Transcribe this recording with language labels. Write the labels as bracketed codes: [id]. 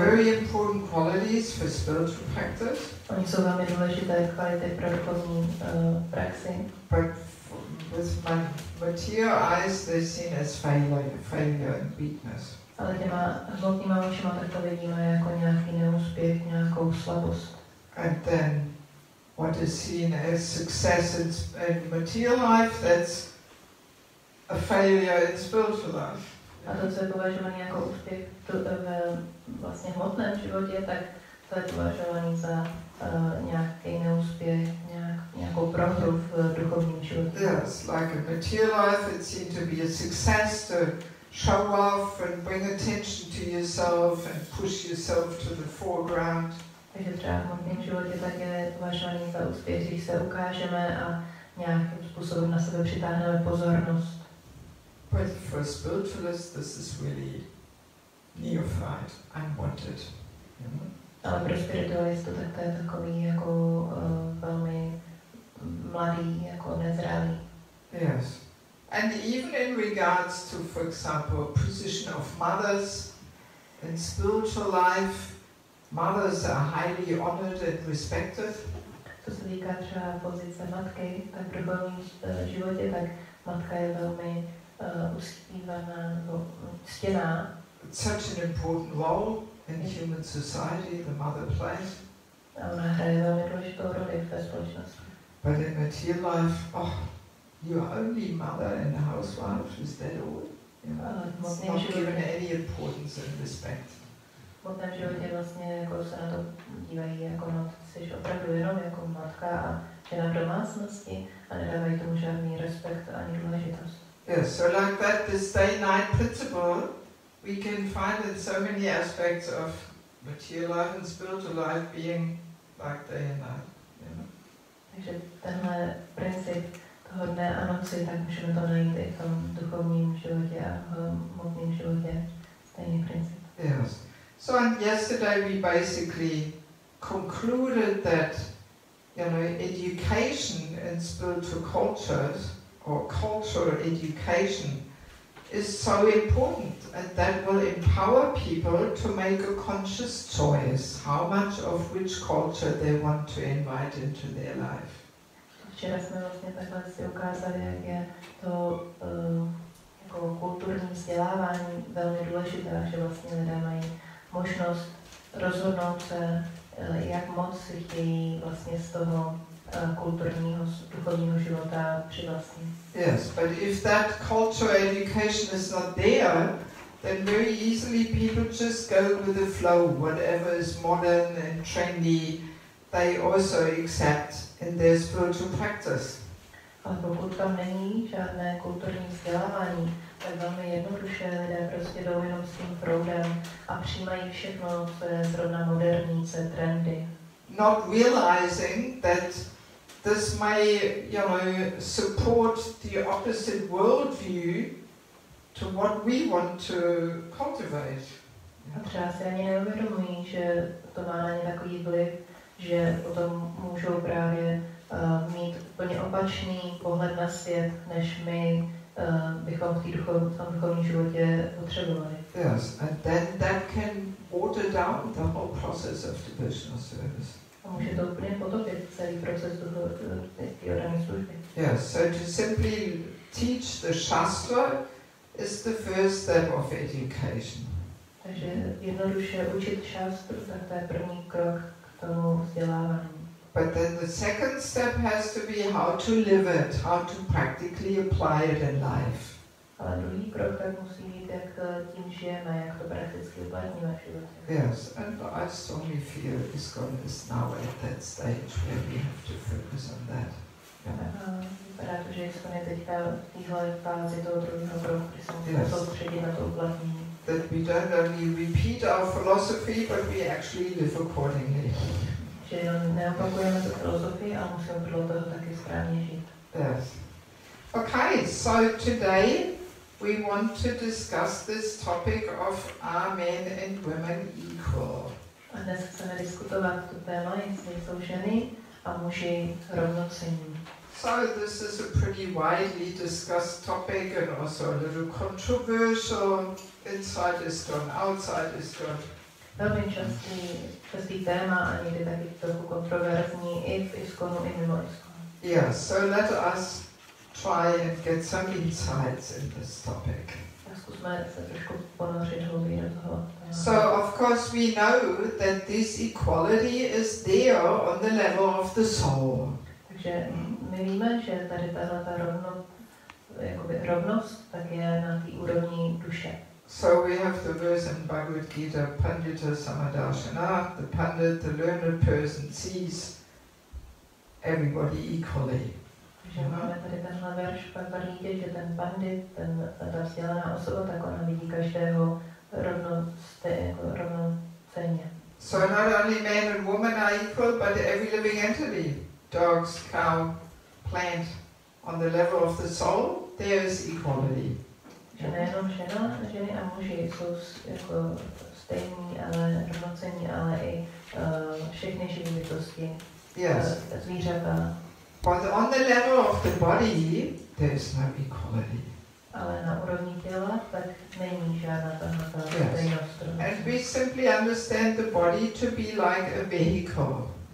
[en] They're very important qualities for spiritual practice. [cs] Oni jsou velmi důležité kvality pro duchovní praxi. [en] But with material eyes they're seen as failure and weakness. [cs] Ale těma hmotnýma očima tak to vidíme jako nějaký neúspěch, nějakou slabost. [en] And then what is seen as success in material life, that's a failure in spiritual life. [cs] A to, co je považované jako úspěch ve vlastně hmotném životě, tak to je považované za nějaký neúspěch, nějakou prohru v duchovním životě. [en] Yes, like a material life, it's seen to be a success to show off and bring attention to yourself and push yourself to the foreground. [cs] Takže třeba v hmotném životě tak je považovaný za úspěch, když se ukážeme a nějakým způsobem na sebe přitáhneme pozornost. [en] But for spiritualists, this is really neophyte, unwanted. [cs] Ale pro spiritualistu tak to je takový jako velmi mladý, jako nezralý. [en] Yes. And even in regards to, for example, position of mothers in spiritual life, mothers are highly honored and respected. [cs] Co se týká třeba pozice matky, tak v duchovním životě, tak matka je velmi uctívaná nebo ctěná. [en] It's such an important role in human society, the mother plays. [cs] A ona hraje velmi důležitou roli ve společnosti. [en] But in material life, you are only mother and a housewife, is that all? You know, it's not given any importance and respect. [cs] V hmotném životě vlastně jako se na to dívají jako no, jsi opravdu jenom jako matka a žena v domácnosti a nedávají tomu žádný respekt ani důležitost. [en] Yes, so like that, this day-night principle we can find in so many aspects of material life and spiritual life being like day and night. You know? [cs] Takže tenhle princip toho dne a noci, tak můžeme to najít i v tom duchovním životě a v hmotném životě. Stejný princip. [en] Yes. So and yesterday we basically concluded that, you know, education in spiritual cultures or cultural education is so important, and that will empower people to make a conscious choice how much of which culture they want to invite into their life. [cs] Včera jsme vlastně takhle si ukázali, jak je to jako kulturní vzdělávání velmi důležité, že vlastně lidé mají možnost rozhodnout se, jak moc si chtějí vlastně z toho kulturního, duchovního života přivlastnit. [en] Yes, but if that cultural education is not there, then very easily people just go with the flow, whatever is modern and trendy, they also accept in their spiritual practice. [cs] Ale pokud tam není žádné kulturní vzdělávání, tak velmi jednoduše lidé prostě jdou jenom s tím proudem a přijímají všechno, co je zrovna moderní, co je trendy. [en] Not realizing that this may, support the opposite worldview to what we want to cultivate. [cs] A třeba si ani neuvědomují, že to má na ně takový vliv, že potom můžou právě mít úplně opačný pohled na svět, než my bychom v tom duchovním životě potřebovali. [en] Yes, and then that can water down the whole process of devotional service. [cs] A může to úplně potopit celý proces duchovní služby. [en] Yes, so to simply teach the Shastra is the first step of education. [cs] Takže jednoduše učit šástru, tak to je první krok k tomu vzdělávání. [en] But then the second step has to be how to live it, how to practically apply it in life. [cs] Ale druhý krok tak musí být, jak tím žijeme, jak to prakticky uplatníme v životě. [en] Yes, and I strongly feel ISKCON is now at that stage where we have to focus on that. [cs] Vypadá to, že ISKCON je teďka v téhle fázi toho druhého kroku, kdy se musíme soustředit na to uplatnění. [en] That we don't only repeat our philosophy, but we actually live accordingly. [cs] Že neopakujeme tu filozofii, ale musíme podle toho taky správně žít. [en] Yes. Okay, so today we want to discuss this topic of are men and women equal? [cs] A dnes chceme diskutovat tu téma, jestli jsou ženy a muži rovnocenní. [en] So this is a pretty widely discussed topic and also a little controversial. Inside ISKCON, outside ISKCON. [cs] Velmi častý téma a někdy taky trochu kontroverzní i v ISKCONu, i mimo ISKCON. [en] Yeah, so let us try and get some insights in this topic. [cs] Zkusme se trošku ponořit hlouběji do toho. [en] So of course we know that this equality is there on the level of the soul. [cs] Takže my víme, že tady tato rovnost tak je na té úrovni duše. [en] So we have the verse in Bhagavad Gita, Pandita Samadarshana, the Pandit, the learned person sees everybody equally. [cs] Takže máme tady tenhle verš v Bhagavad Gita, že ten pandit, ta vzdělaná osoba, tak ona vidí každého rovnocenně. [en] So not only man and woman are equal, but every living entity, dogs, cow, plant, on the level of the soul, there is equality. [cs] Že nejenom ženy a muži jsou jako stejní, ale rovnocenní, ale i všechny živé bytosti, zvířata. [en] But on the level of the body, there is no equality. [cs] Ale na úrovni těla tak není žádná tato stejnost. [en] And we simply understand the body to be like a vehicle.